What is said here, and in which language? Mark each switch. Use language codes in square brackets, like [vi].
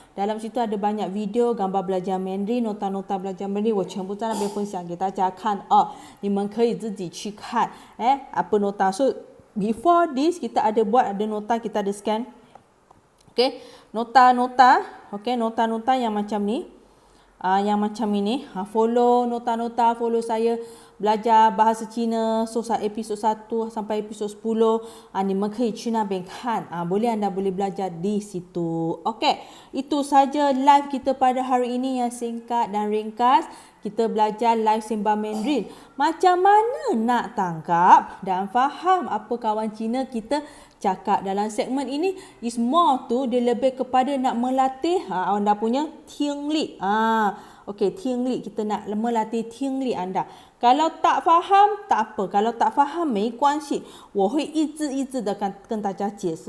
[ms] Dalam situ ada banyak video, gambar belajar Mandarin, nota-nota belajar Mandarin， [zh] 我全部在那边分享给大家看哦。你们可以自己去看， [ms] apa nota. So before this kita ada buat ada nota, kita ada scan. Okay, nota-nota, okay, nota-nota yang macam ni, yang macam ini. Follow nota-nota, follow saya belajar bahasa Cina. So episod 1 sampai episod 10, [zh] 你们可以去那边看. [ms] Boleh anda boleh belajar di situ. Okey, itu saja live kita pada hari ini yang singkat dan ringkas. Kita belajar live Sembang Mandarin. Macam mana nak tangkap dan faham apa kawan Cina kita cakap dalam segmen ini is more tu dia lebih kepada nak melatih anda punya 听力. Okey, 听力 kita nak melatih 听力 anda. Kalau tak faham, tak apa. Kalau tak faham, [zh] 没关系。我会一字一字的跟大家解释.